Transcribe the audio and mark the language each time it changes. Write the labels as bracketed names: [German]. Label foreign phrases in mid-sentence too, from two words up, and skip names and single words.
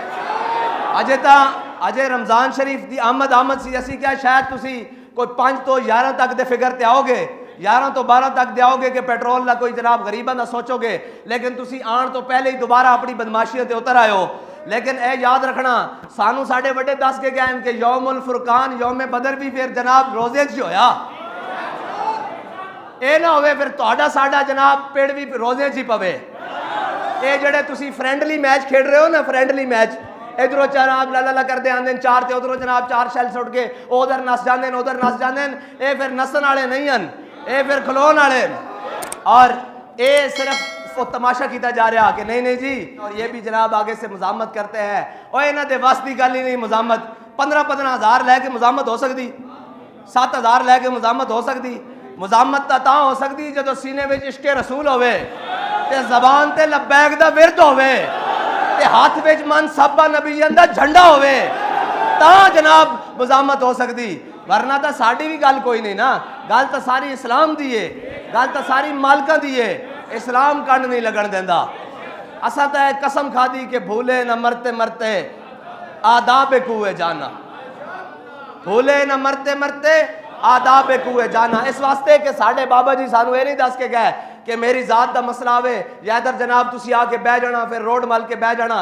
[Punjabi] اجے رمضان شریف دی آمد سی, اسی کیا شاید تسی کوئی 5 تو 11 تک دے فگر تے آؤ گے, 11 تو 12 تک دے آؤ گے کہ پیٹرول دا کوئی جناب غریباں دا سوچو گے, لیکن تسی آن تو پہلے ہی دوبارہ اپنی بدماشیاں تے اتر آئے ہو. لیکن اے یاد رکھنا سانو ساڈے بڑے دس کے گئے کہ یوم الفرقان یوم بدر بھی پھر جناب روزے چ ہویا, اے نہ ہوئے پھر تہاڈا ساڈا جناب پیڑ بھی روزے چ ہی پوے. اے جڑے تسی [English] friendly match [Punjabi] کھیڈ رہے ہو نا, [English] friendly match [Punjabi] ادھروں جناب لا لا کرتے آندے 4 تے ادھروں جناب 4 شیل سٹ کے ادھر نس جاندے ادھر نس جاندے, اے پھر نسن والے نہیں ہیں, اے پھر کھلون والے. [Urdu] اور اے صرف وہ تماشا کیتا جا رہا کہ نہیں جی, اور یہ بھی جناب آگے سے مزاحمت کرتے ہیں. [Punjabi] اور انہاں دے وس دی گل ہی نہیں مزاحمت. 15 ہزار لے کے مزاحمت ہو سکتی, 7 ہزار لے کے مزاحمت ہو سکتی. مزاحمت تا ہو سکتی جدو سینے وچ عشق رسول ہوئے تے زبان تے لبیک دا ورد ہوئے تے ہاتھ وچ من صحابہ نبیان دا جھنڈا ہوئے, تا جناب مزاحمت ہو سکتی. ورنہ تا ساڈی بھی گل کوئی نہیں نا, گل تا ساری اسلام دی ہے, گل تا ساری مالکاں دی ہے, اسلام کنڈ نہیں لگن دیندا. اساں تے قسم کھادی کہ بھولے نہ مرتے مرتے آداب کوئے جانا, بھولے نہ مرتے مرتے آداب کوئے جانا. اس واسطے کہ ساڈے بابا جی سانو یہ نہیں دس کے گئے کہ میری ذات دا مسئلہ آوے یا ادھر جناب تسی آ کے بہ جانا پھر روڈ مل کے بہ جانا.